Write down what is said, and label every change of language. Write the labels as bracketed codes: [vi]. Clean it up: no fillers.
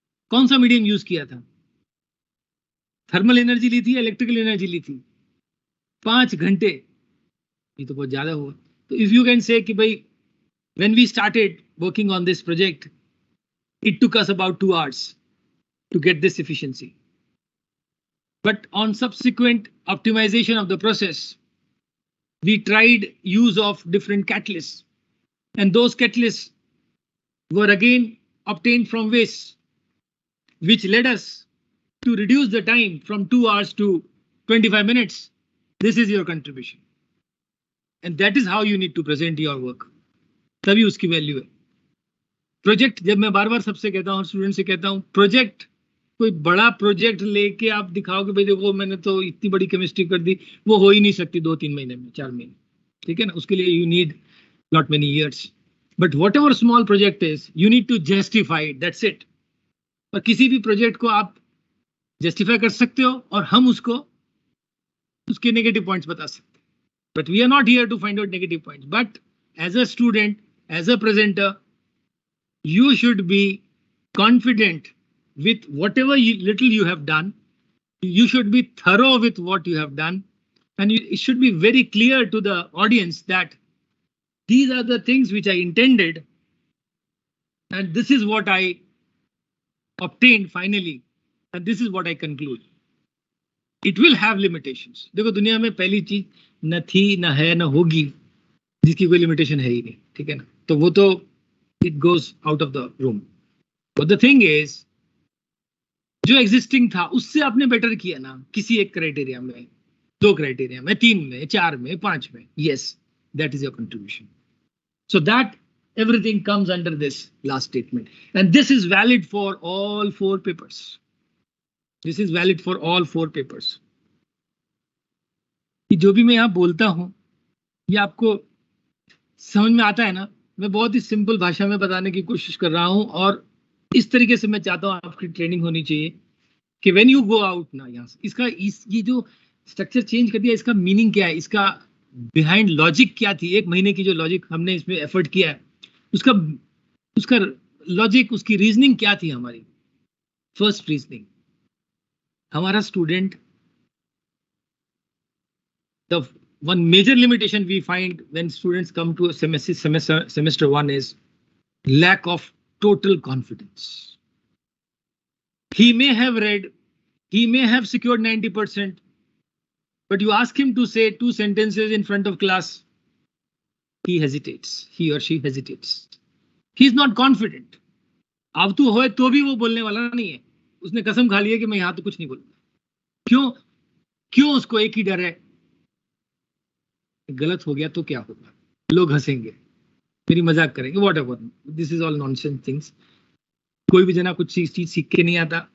[hi] कौन सा medium use किया था? थर्मल एनर्जी ली थी या इलेक्ट्रिकल एनर्जी ली थी? 5 घंटे, ये तो बहुत ज्यादा हुआ। तो [en] if you can say [hi] कि भाई, [en] When we started working on this project, it took us about 2 hours to get this efficiency. But on subsequent optimization of the process, we tried use of different catalysts, and those catalysts were again obtained from waste, which led us to reduce the time from 2 hours to 25 minutes. This is your contribution, and that is how you need to present your work. [hi] तभी उसकी value है। Project, जब मैं बार बार सबसे कहता हूँ, student से कहता हूँ, प्रोजेक्ट, कोई बड़ा प्रोजेक्ट लेके आप दिखाओ कि भाई देखो मैंने तो इतनी बड़ी केमिस्ट्री कर दी, वो हो ही नहीं सकती 2-3 महीने में, 4 महीने, ठीक है ना? उसके लिए [en] You need not many years. But whatever small project is, you need to justify, that's it. [hi] और किसी भी प्रोजेक्ट को आप जस्टिफाई कर सकते हो, और हम उसको, उसके नेगेटिव पॉइंट्स बता सकते हैं। [en] But we are not here to find out negative points, but as a student, as a presenter, you should be confident with whatever little you have done. You should be thorough with what you have done, and it should be very clear to the audience that these are the things which I intended, and this is what I obtained finally, and this is what I conclude. It will have limitations. [hi] देखो, दुनिया में पहली चीज न थी, न है, न होगी, जिसकी कोई लिमिटेशन है ही नहीं, ठीक है ना? तो वो तो [en] it goes out of the room. But the thing is, [hi] जो एग्जिस्टिंग था उससे आपने बेटर किया ना, किसी एक क्राइटेरिया में, 2 क्राइटेरिया में, 3 में, 4 में, 5 में, [en] Yes, that is your contribution. So that everything comes under this last statement, and this is valid for all 4 papers. This is valid for all 4 papers. [hi] कि जो भी मैं यहाँ बोलता हूँ, ये आपको समझ में आता है ना? मैं बहुत ही सिंपल भाषा में बताने की कोशिश कर रहा हूँ, और इस तरीके से मैं चाहता हूँ आपकी ट्रेनिंग होनी चाहिए कि [en] when you go out [hi] ना, यहाँ से इसका ये जो स्ट्रक्चर चेंज कर दिया, इसका मीनिंग क्या है, इसका बिहाइंड लॉजिक क्या थी? 1 महीने की जो लॉजिक हमने इसमें एफर्ट किया है, उसका उसका लॉजिक, उसकी रीजनिंग क्या थी हमारी? फर्स्ट रीजनिंग, हमारा student, [en] The one major limitation we find when students come to a semester 1 is lack of total confidence. He may have read, he may have secured 90%, but you ask him to say 2 sentences in front of class, he hesitates, he or she hesitates. He is not confident. [hi] अब तो होए तो भी वो बोलने वाला नहीं है, उसने कसम खा ली है कि मैं यहाँ तो कुछ नहीं बोलूंगा। क्यों? क्यों? उसको एक ही डर है, गलत हो गया तो क्या होगा, लोग हंसेंगे, मेरी मजाक करेंगे, what ever. [en] This is all nonsense things. [hi] कोई भी जना कुछ चीज सीख के नहीं आता।